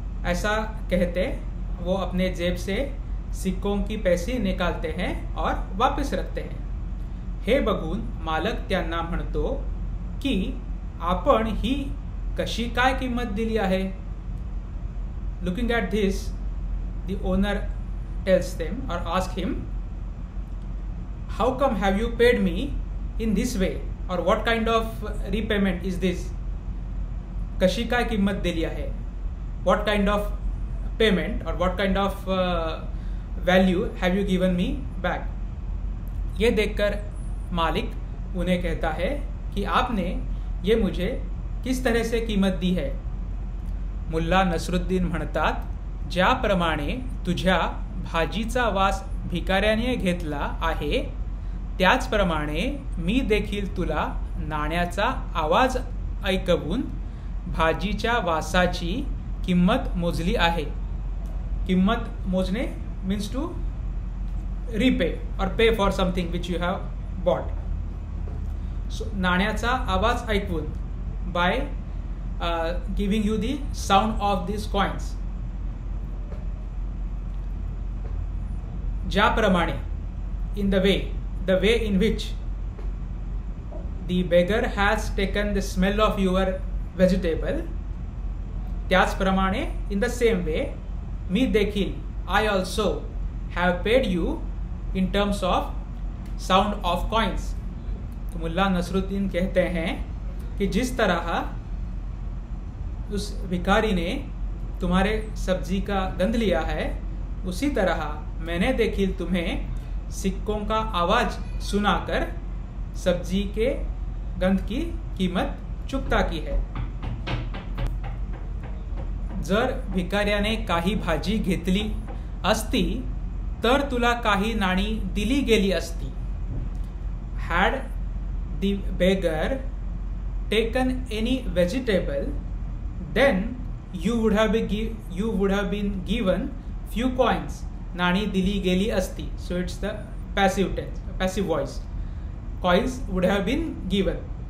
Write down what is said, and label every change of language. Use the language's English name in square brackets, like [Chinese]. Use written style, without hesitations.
[Hindi] ऐसा कहते वो अपने जेब से सिक्कों की पैसे निकालते हैं और वापस रखते हैं. [Marathi] हे बघून मालक त्यांना म्हणतो की आपण ही कशी काय किंमत दिली आहे. [English] Looking at this, the owner tells them और ask him, how come have you paid me in this way, और what kind of repayment is this. [Marathi] कशी काय किंमत दिली आहे, [English] What kind of payment और what kind of value have you given me back. [Hindi] ये देखकर मालिक उन्हें कहता है कि आपने ये मुझे किस तरह से कीमत दी है. [Marathi] मुल्ला नसरुद्दीन म्हणतात, ज्याप्रमाणे तुझ्या भाजीचा वास भिकाऱ्याने घेतला आहे त्याचप्रमाणे मी देखील तुला नाण्याचा आवाज ऐकवून भाजीच्या वासाची किंमत मोजली आहे. [English] किंमत मोजणे means to repay और pay for something which you have bought. So [Marathi] नाण्याचा आवाज ऐकून, [English] By giving you the sound of this coins. ज्याप्रमाणे, in the way in which the beggar has taken the smell of your vegetable, त्याचप्रमाणे in the same way [Marathi] मी देखील, [English] I also have paid you in terms of sound of coins. [Hindi] तो मुल्ला नसरुद्दीन कहते हैं कि जिस तरह उस भिखारी ने तुम्हारे सब्जी का गंध लिया है, उसी तरह मैंने देखिल तुम्हें सिक्कों का आवाज सुनाकर सब्जी के गंध की कीमत चुकता की है. [Marathi] जर भिकाऱ्याने काही भाजी घेतली असती तर तुला काही नाणी दिली गेली असती. [English] Had the beggar taken any vegetable, then you would have been given few coins. [Marathi] नाणी दिली गेली असती. [English] So it's the passive tense, passive voice. Coins would have been given.